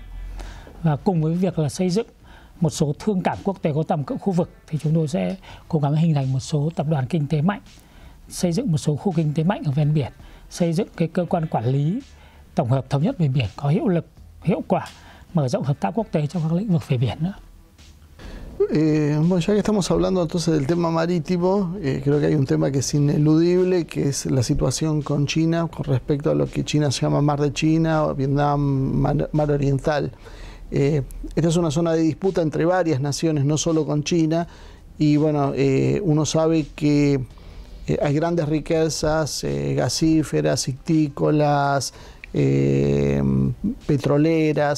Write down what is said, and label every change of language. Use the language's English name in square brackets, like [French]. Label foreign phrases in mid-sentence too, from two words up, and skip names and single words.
[Vietnamese] Và cùng với việc là xây dựng một số thương cảng quốc tế có tầm cỡ khu vực thì chúng tôi sẽ cố gắng hình thành một số tập đoàn kinh tế mạnh, xây dựng một số khu kinh tế mạnh ở ven biển, xây dựng cái cơ quan quản lý tổng hợp thống nhất về biển có hiệu lực, hiệu quả, mở rộng hợp tác quốc tế trong các lĩnh vực về biển nữa. [Spanish] Bueno, ya que estamos hablando entonces del tema marítimo, creo que hay un tema que es ineludible, que es la situación con China con respecto a lo que China se llama Mar de China o Vietnam Mar Oriental. Esta es una zona de disputa entre varias naciones, no solo con China, y bueno, uno sabe que hay grandes riquezas gasíferas, ictícolas, petroleras.